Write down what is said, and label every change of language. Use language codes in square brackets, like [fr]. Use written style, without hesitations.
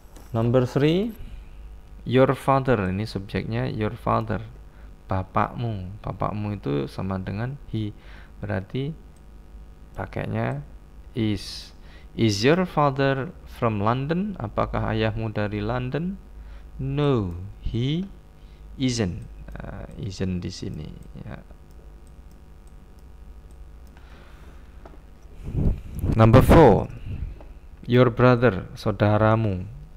[en] Number 3, your father. [id] Ini subjeknya [en] your father, [id] bapakmu. Bapakmu itu sama dengan he, berarti pakainya is. [en] Is your father from London? [id] Apakah ayahmu dari London? [en] No, he isn't. Isn't [id] di sini ya. [en] Number 4. Your brother, [id] saudaramu.